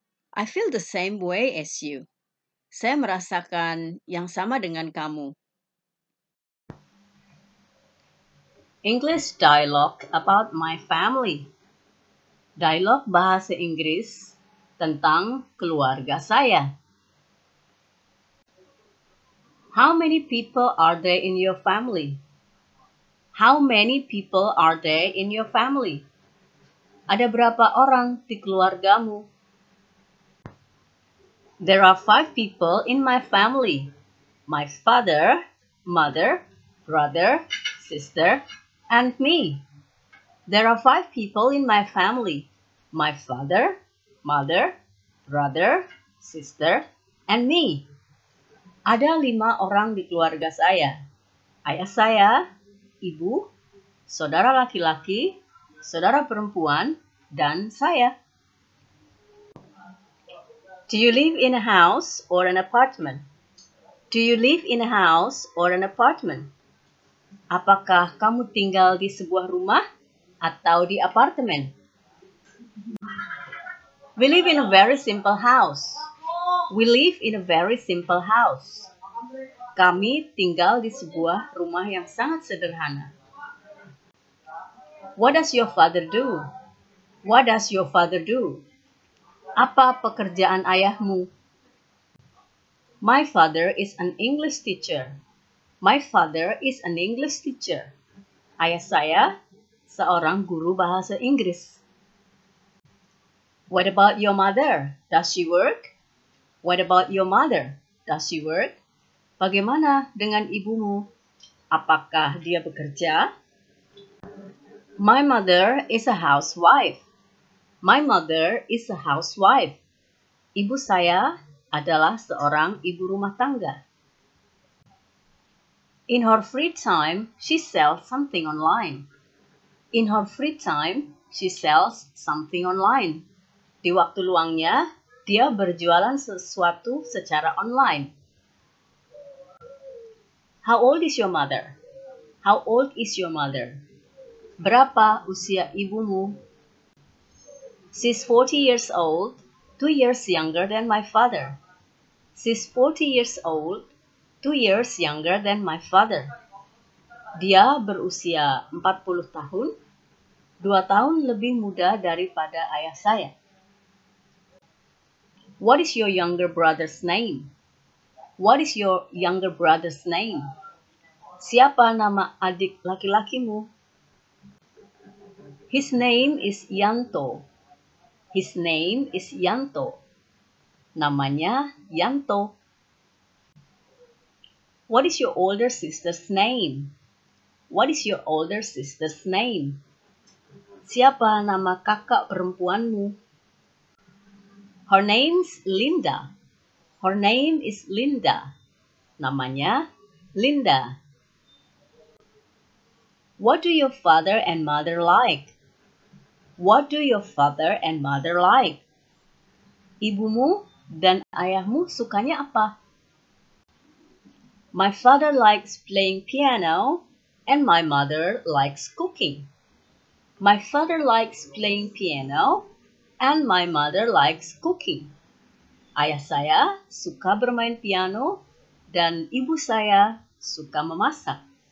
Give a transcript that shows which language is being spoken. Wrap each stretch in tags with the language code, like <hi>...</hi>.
<en>I feel the same way as you.</en> <id>Saya merasakan yang sama dengan kamu.</id> <en>English dialogue about my family.</en> <id>Dialog bahasa Inggris tentang keluarga saya.</id> <en>How many people are there in your family? How many people are there in your family?</en> <id>Ada berapa orang di keluargamu?</id> <en>There are 5 people in my family. My father, mother, brother, sister, and me. There are 5 people in my family. My father, mother, brother, sister, and me.</en> <id>Ada 5 orang di keluarga saya. Ayah saya, ibu, saudara laki-laki, saudara perempuan, dan saya.</id> <en>Do you live in a house or an apartment? Do you live in a house or an apartment?</en> <id>Apakah kamu tinggal di sebuah rumah atau di apartemen?</id> <en>We live in a very simple house. We live in a very simple house.</en> <id>Kami tinggal di sebuah rumah yang sangat sederhana.</id> <en>What does your father do? What does your father do?</en> <id>Apa pekerjaan ayahmu?</id> <en>My father is an English teacher. My father is an English teacher.</en> <id>Ayah saya seorang guru bahasa Inggris.</id> <en>What about your mother? Does she work? What about your mother? Does she work?</en> <id>Bagaimana dengan ibumu? Apakah dia bekerja?</id> <en>My mother is a housewife. My mother is a housewife.</en> <id>Ibu saya adalah seorang ibu rumah tangga.</id> <en>In her free time, she sells something online. In her free time, she sells something online.</en> <id>Di waktu luangnya, dia berjualan sesuatu secara online.</id> <en>How old is your mother? How old is your mother?</en> <id>Berapa usia ibumu?</id> <en>She's 40 years old, 2 years younger than my father. She's 40 years old, 2 years younger than my father.</en> <id>Dia berusia 40 tahun, 2 tahun lebih muda daripada ayah saya.</id> <en>What is your younger brother's name? What is your younger brother's name?</en> <id>Siapa nama adik laki-lakimu?</id> <en>His name is Yanto. His name is Yanto.</en> <id>Namanya Yanto.</id> <en>What is your older sister's name? What is your older sister's name?</en> <id>Siapa nama kakak perempuanmu?</id> <en>Her name's Linda. Her name is Linda.</en> <id>Namanya Linda.</id> <en>What do your father and mother like? What do your father and mother like?</en> <id>Ibumu dan ayahmu sukanya apa?</id> <en>My father likes playing piano and my mother likes cooking. My father likes playing piano and my mother likes cooking.</en> <id>Ayah saya suka bermain piano dan ibu saya suka memasak.</id>